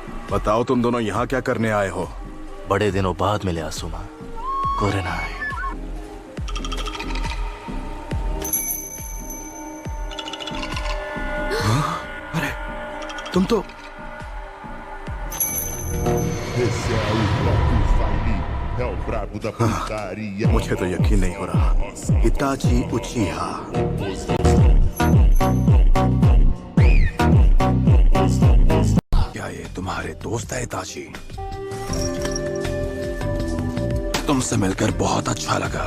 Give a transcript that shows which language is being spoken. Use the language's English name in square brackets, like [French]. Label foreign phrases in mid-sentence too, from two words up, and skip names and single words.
[Hindi] बताओ तुम दोनों यहाँ क्या करने आए हो? बड़े दिनों बाद मिले आसुमा। कुरेनाई। अरे तुम तो [Portuguese] Esse é o Toque Fali, é o brabo da putaria. [Hindi] मुझे तो यकीन नहीं हो रहा। इताची उचिहा। क्या ये तुम्हारे दोस्त है इताची? तुमसे मिलकर बहुत अच्छा लगा।